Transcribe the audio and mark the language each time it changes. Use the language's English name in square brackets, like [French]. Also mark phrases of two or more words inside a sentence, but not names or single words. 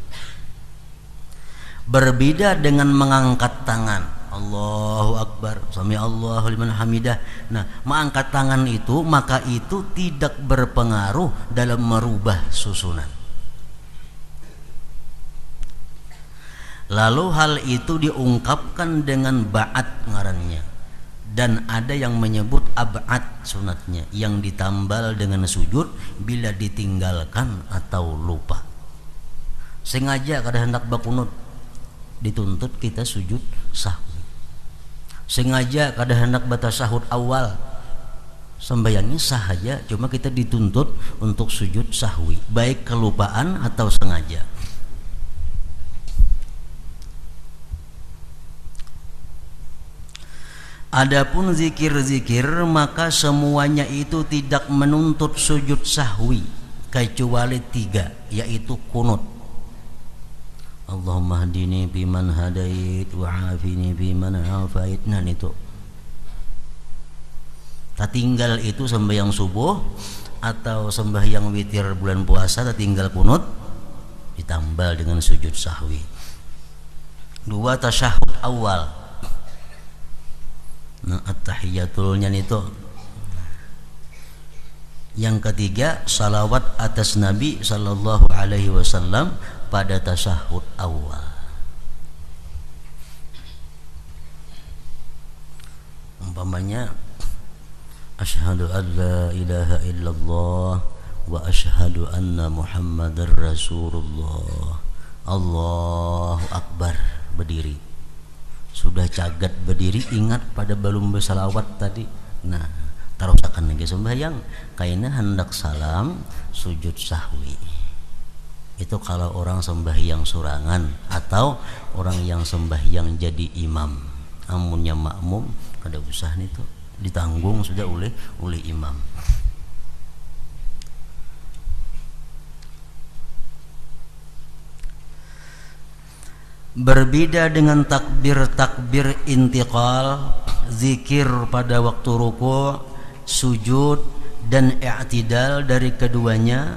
[Indonesian] Berbeda dengan mengangkat tangan, [Arabic] الله أكبر، سمع الله لمن حمده. [Indonesian] Nah, mengangkat tangan itu maka itu tidak berpengaruh dalam merubah susunan. Lalu hal itu diungkapkan dengan ba'at ngarannya, dan ada yang menyebut ab'ad sunatnya, yang ditambal dengan sujud bila ditinggalkan atau lupa. [Banjar] Sengaja kada hendak bakunut, dituntut kita sujud sahwi. Sengaja kada hendak batasahud awal, sembahyangnya sah saja, cuma kita dituntut untuk sujud sahwi, baik kelupaan atau sengaja. [Indonesian] Adapun zikir-zikir maka semuanya itu tidak menuntut sujud sahwi kecuali 3, yaitu kunut. [Arabic] اللهم اهدني بمن هديت وعافني بمن عافيت. [Indonesian] Nah itu tertinggal itu sembahyang subuh atau sembahyang witir bulan puasa, tertinggal kunut ditambal dengan sujud sahwi. 2 tasyahud awal. Nah, at-tahiyatulnya itu. Yang ketiga, salawat atas Nabi [Arabic] صلى الله عليه وسلم [Indonesian] pada tasyahud awal. [Arabic] Umpamanya أشهد أن لا إله إلا الله وأشهد أن محمدا رسول الله. الله أكبر, [Indonesian] berdiri. [Banjar] Sudah cagat berdiri, ingat pada belum bersalawat tadi. Nah, terusakan lagi sembahyang, kayaknya hendak salam sujud sahwi. Itu kalau orang sembahyang surangan atau orang yang sembahyang jadi imam. Amunnya makmum kada usah itu, ditanggung sudah oleh imam. [Indonesian] Berbeda dengan takbir intiqal, zikir pada waktu ruku', sujud dan i'tidal dari keduanya.